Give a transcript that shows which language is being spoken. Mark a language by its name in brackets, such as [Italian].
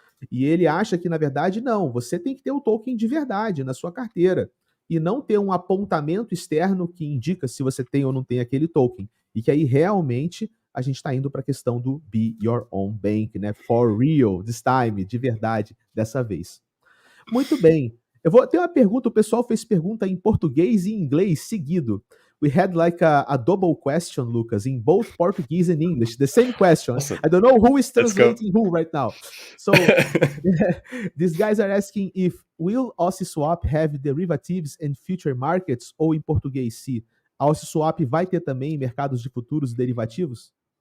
[Portuguese] E ele acha que, na verdade, não, você tem que ter o token de verdade na sua carteira e não ter um apontamento externo que indica se você tem ou não tem aquele token. E que aí, realmente, a gente está indo para a questão do [English] be your own bank, [Portuguese] né? [English] For real, this time, [Portuguese] de verdade, dessa vez. Muito bem. Eu vou ter uma pergunta, o pessoal fez pergunta em português e em inglês seguido. [English] We had like a double question, Lucas, in both Portuguese and English. The same question. Awesome. I don't know who is translating who right now. So these guys are asking if will Ociswap have derivatives and future markets, [Portuguese] ou em português, se a Ociswap vai ter também mercados de futuros e derivativos?